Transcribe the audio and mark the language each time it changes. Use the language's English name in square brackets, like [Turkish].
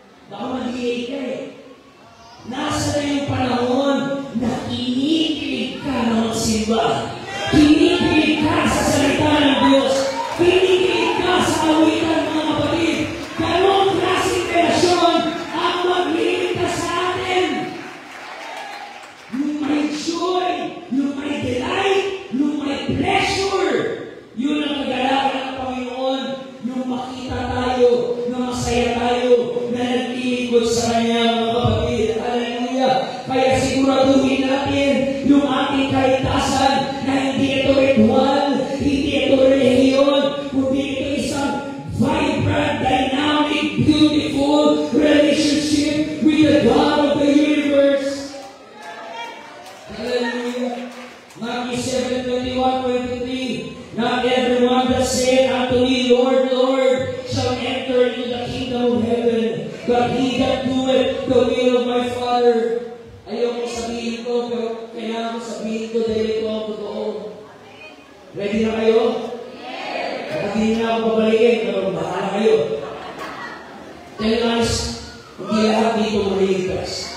[Filipino] Baka mag-iay ka eh. Nasa na yung panahon na kinikilig ka na magsimba. Kinikilig ka sa salita ng Diyos. Kinikilig ka sa awitan, mga kapatid. Ganong klaseng relasyon ang magliligtas sa atin. Yung may joy, yung may delight, yung may pleasure. Yun ang kagalakan ng Panginoon. Yung makita tayo, na masaya tayo, na naglilingkod sa Kanya, mga kapatid. Hallelujah! Kaya siguraduhin natin yung ating kaligtasan na hindi ito ritual, hindi ito relihiyon, kundi ito isang [English] vibrant, dynamic, beautiful relationship with the God of the universe. [Filipino] Hallelujah! [English] Matthew 7:21-23. Not everyone that saith unto me, Lord, Lord, shall enter into the kingdom of heaven, but he that doeth the will of my Father. [Filipino] Ayoko sabihin ko, pero kailangan ko sabihin ko dahil ito ang totoo. Ready na kayo? Yes! hindi na ako babalikin, pero bahala kayo. [English] Tell us, [Filipino] hindi lahat dito maliligtas.